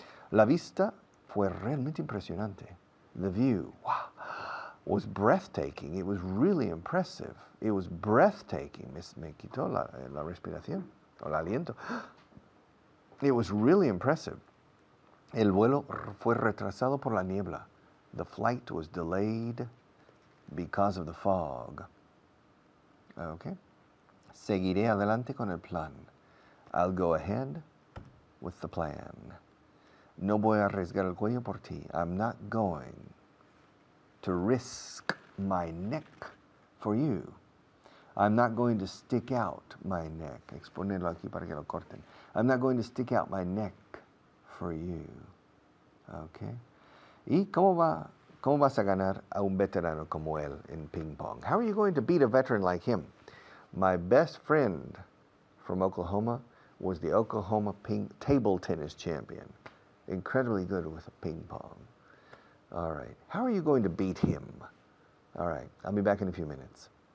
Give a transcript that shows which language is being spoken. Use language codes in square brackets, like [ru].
[es] La vista fue realmente impresionante. [en] The view, wow, was breathtaking. It was really impressive. It was breathtaking. [es] Me quitó la respiración, o el aliento. [en] It was really impressive. [es] El vuelo fue retrasado por la niebla. [en] The flight was delayed because of the fog. Okay. [es] Seguiré adelante con el plan. [en] I'll go ahead with the plan. [es] No voy a arriesgar el cuello por ti. [en] I'm not going to risk my neck for you. I'm not going to stick out my neck. [es] Exponerlo aquí para que lo corten. [en] I'm not going to stick out my neck for you. Okay. [es] ¿Y cómo vas a ganar a un veterano como él en ping pong? [en] How are you going to beat a veteran like him? My best friend from Oklahoma was the Oklahoma table tennis champion. Incredibly good with a ping pong. All right. How are you going to beat him? All right. I'll be back in a few minutes.